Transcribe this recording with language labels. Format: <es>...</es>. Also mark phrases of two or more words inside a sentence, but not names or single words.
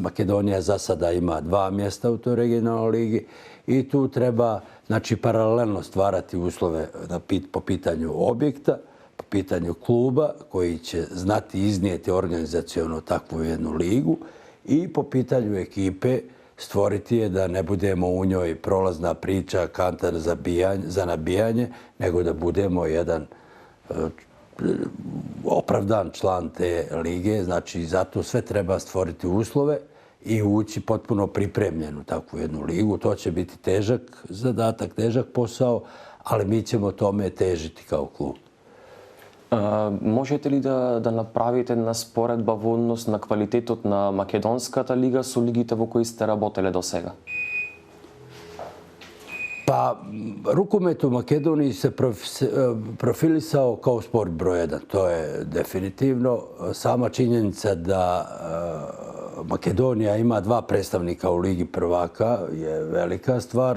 <bs>Makedonija za sada ima 2 mjesta u toj regionalnoj ligi i tu treba paralelno stvarati uslove po pitanju objekta, po pitanju kluba koji će znati iznijeti organizaciono takvu jednu ligu i po pitanju ekipe stvoriti je da ne budemo u njoj prolazna priča, kantar za nabijanje, nego da budemo jedan opravdan član te lige. Znači, zato sve treba stvoriti uslove i ući potpuno pripremljen u takvu jednu ligu. To će biti težak zadatak, težak posao, ali mi ćemo tome težiti kao klub.</bs> <mk>Можете ли да направите една споредба во однос на квалитетот на македонската лига со лигите во кои сте работеле до сега?</mk> <bs>Pa, rukomet u Makedoniji se profilisao kao sport broj 1. To je definitivno. Sama činjenica da Makedonija ima 2 predstavnika u Ligi prvaka je velika stvar.</bs>